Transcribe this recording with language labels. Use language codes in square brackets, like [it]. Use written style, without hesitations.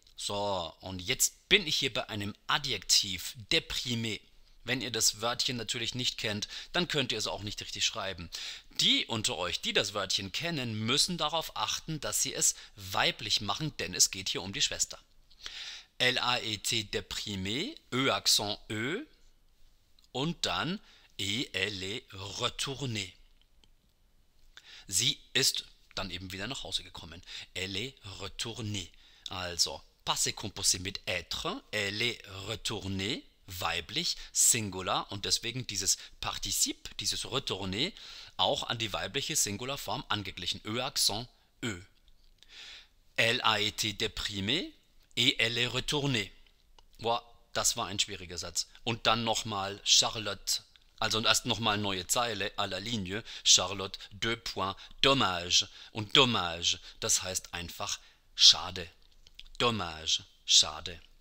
[de] So, und jetzt bin ich hier bei einem Adjektiv, déprimé. Wenn ihr das Wörtchen natürlich nicht kennt, dann könnt ihr es auch nicht richtig schreiben. Die unter euch, die das Wörtchen kennen, müssen darauf achten, dass sie es weiblich machen, denn es geht hier um die Schwester. [fr] Elle a été déprimée, accent Ö, [de] und dann [fr] et elle est retournée. [de] Sie ist dann eben wieder nach Hause gekommen. [fr] Elle est retournée. [de] Also, Passé composé mit être, [fr] elle est retournée, [de] weiblich, Singular und deswegen dieses Partizip, dieses retourner, auch an die weibliche Singularform angeglichen. [fr] Accent Ö. Elle a été déprimée et elle est retournée. [de] Boah, das war ein schwieriger Satz. Und dann nochmal Charlotte. Also erst nochmal neue Zeile [fr] à la ligne. [de] Charlotte, [fr] deux points, dommage. [de] Und dommage, das heißt einfach schade. Dommage, schade.